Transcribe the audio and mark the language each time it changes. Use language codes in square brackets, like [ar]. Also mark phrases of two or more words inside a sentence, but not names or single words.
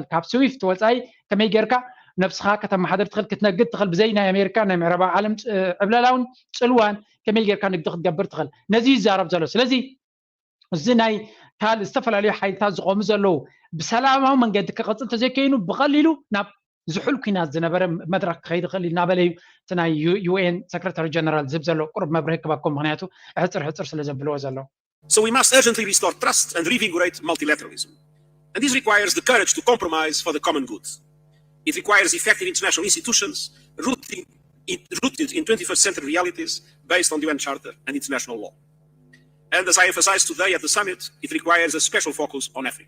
[ti] ካብ ስዊፍት ወፃኢ ከመይ ጌርካ ነፍስኻ ከተመሓደር ትኽእል ክትነግድ ትኽእል ብዘይ ናይ ኣሜሪካ ናይ ምዕራባዊ ዓለም ዕብለላውን ፅልዋን ከመይ ጌርካ ንግዲ ክትገብር ትኽእል ነዚ ይዛረብ ዘሎ ስለዚ እዚ ናይ ካልእ ዝተፈላለዩ ሓይልታት ዝቆሙ ዘለዉ ብሰላማዊ መንገዲ ክቐፅል ተዘይከይኑ ብቐሊሉ ናብ ዝሑል ኩናት ዝነበረ መድረክ ክኸይድ ይኽእል እናበለ እዩ እቲ ናይ [en] UN secretary general [ti] ዝህብ ዘሎ ቁርብ መብርሂ ክበኩም ምክንያቱ ሕፅር ስለ ዘብልዎ ዘሎ [en] So we must urgently restore trust and reinvigorate multilateralism. And this requires the courage to compromise for the common good. It requires effective international institutions rooted in 21st century realities based on the UN Charter and international law. And as I emphasized today at the summit, it requires a special focus on Africa.